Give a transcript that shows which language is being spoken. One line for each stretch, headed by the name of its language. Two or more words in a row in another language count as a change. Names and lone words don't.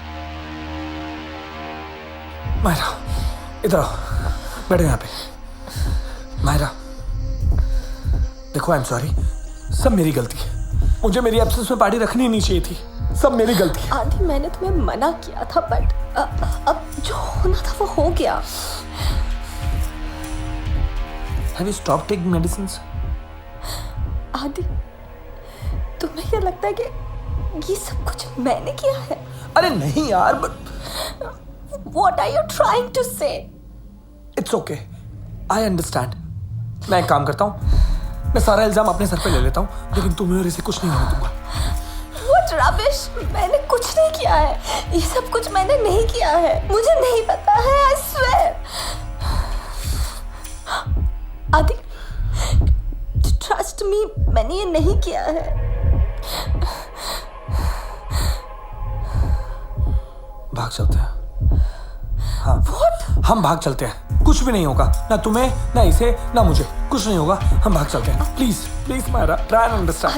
Hindi: मायरा, इधर आओ, बैठो यहाँ पे। मायरा, देखो
English: I am sorry,
Hindi: सब मेरी गलती है। मुझे मेरी एब्सेंस में पार्टी रखनी नहीं चाहिए थी, सब मेरी गलती है। आदि मैंने तुम्हें मना किया था, बट अब जो होना था वो हो गया।
English: Have you stopped taking medicines?
Hindi: आदि, तुम्हें क्या लगता है कि ये सब कुछ मैंने किया है? अरे नहीं यार,
English: but What are you trying to say? it's okay, I understand.
Hindi: मैं एक काम करता हूँ, मैं सारा इल्जाम अपने सर पे ले लेता हूँ, लेकिन तुम्हें और इसे कुछ नहीं होने दूंगा।
English: What rubbish!
Hindi: मैंने कुछ नहीं किया है, ये सब कुछ मैंने नहीं किया है, मुझे नहीं पता है,
English: I swear. आदि, trust me,
Hindi: मैंने ये नहीं किया है। भाग चलते हैं। हाँ, What? हम भाग चलते हैं, कुछ भी नहीं होगा, ना तुम्हें, ना इसे, ना मुझे, कुछ नहीं होगा, हम भाग चलते हैं।
English: please please मायरा, try and understand।